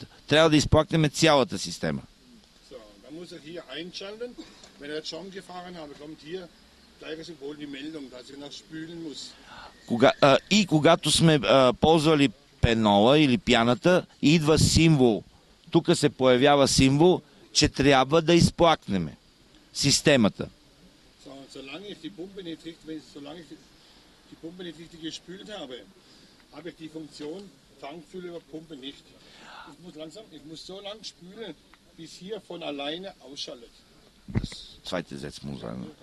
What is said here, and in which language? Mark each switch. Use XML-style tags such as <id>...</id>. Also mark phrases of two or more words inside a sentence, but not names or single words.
<bg>Трябва да изплакнем цялата система. И когато сме ползвали пенола или пяната, идва символ. Тук се появява символ, че трябва да изплакнем системата.</bg> <de>Habe ich die Funktion Tankfülle über Pumpe nicht. Ich muss so lang spülen, bis hier von alleine ausschaltet. Das zweite Satz muss sein.</de>